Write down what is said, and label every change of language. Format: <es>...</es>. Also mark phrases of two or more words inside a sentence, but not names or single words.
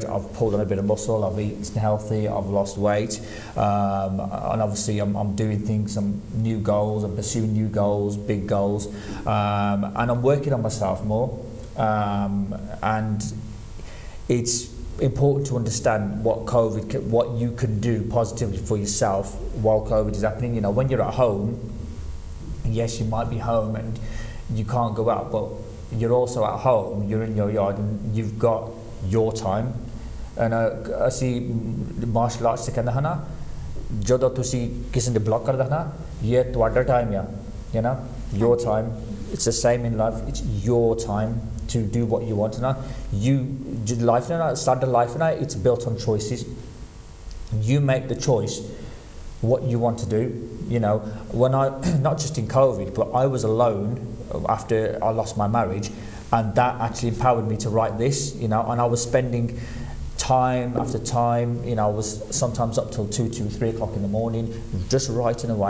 <en>I've pulled on a bit of muscle, I've eaten healthy, I've lost weight, and obviously I'm doing things, some new goals, I'm pursuing new goals, big goals, and I'm working on myself more, and it's important to understand what you can do positively for yourself while COVID is happening. When you're at home, yes, you might be home and you can't go out, but you're also at home, you're in your yard and you've got your time. And I see martial arts</en> <pa>ਸਿਖਾਂਦਾ ਹੈ ਨਾ ਜਦੋਂ ਤੁਸੀਂ ਕਿਸੇ ਨੇ ਬਲਾਕ ਕਰਦਾ ਨਾ ਇਹ ਤੁਹਾਡਾ ਟਾਈਮ ਯਾ</pa> <en>your time. It's the same in life, it's your time to do what you want. Life standard life it's built on choices. You make the choice what you want to do. When I not just in COVID but I was alone after I lost my marriage, and that actually empowered me to write this, and I was spending time after time, I was sometimes up till 2, 3 o'clock in the morning just writing away.</en>